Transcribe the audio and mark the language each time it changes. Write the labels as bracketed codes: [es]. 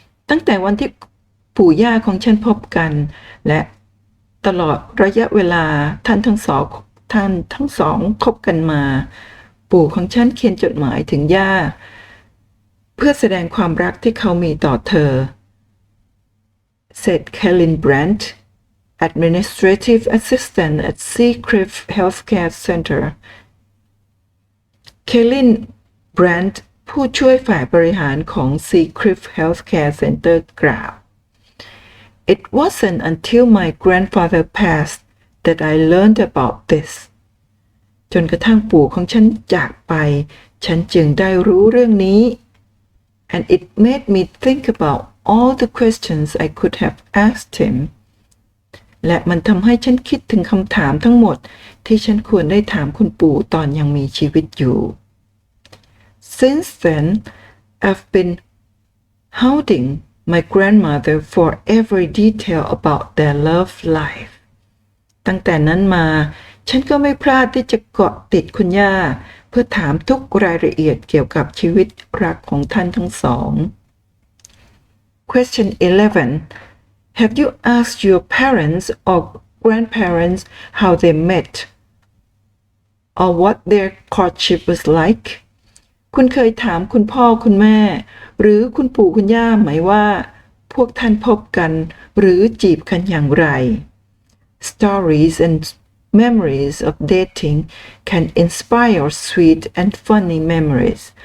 [th] ตั้งแต่วันที่ปู่ย่าของฉันพบกันและตลอดระยะเวลาท่านทั้งสองคบกันมาปู่ของฉันเขียนจดหมายถึงย่าเพื่อแสดงความรักที่เขามีต่อเธอ [en] said Kaylin Brandt, administrative assistant at Seacliff Healthcare Center. Kaylin Brandt [th] ผู้ช่วยฝ่ายบริหารของ [en] Seacliff Healthcare Center [th] กล่าว [en] It wasn't until my grandfather passed that I learned about this. [th] จนกระทั่งปู่ของฉันจากไปฉันจึงได้รู้เรื่องนี้ [en] And it made me think about all the questions I could have asked him. [th] และมันทำให้ฉันคิดถึงคำถามทั้งหมดที่ฉันควรได้ถามคุณปู่ตอนยังมีชีวิตอยู่ [en] Since then, I've been hounding my grandmother for every detail about their love life. [th] ตั้งแต่นั้นมาฉันก็ไม่พลาดที่จะเกาะติดคุณย่าเพื่อถามทุกรายละเอียดเกี่ยวกับชีวิตรักของท่านทั้งสอง [en] Question 11. Have you asked your parents or grandparents how they met or what their courtship was like? [th] คุณเคยถามคุณพ่อคุณแม่หรือคุณปู่คุณย่าไหมว่าพวกท่านพบกันหรือจีบกันอย่างไร [en] Stories and memories of dating can inspire sweet and funny memories.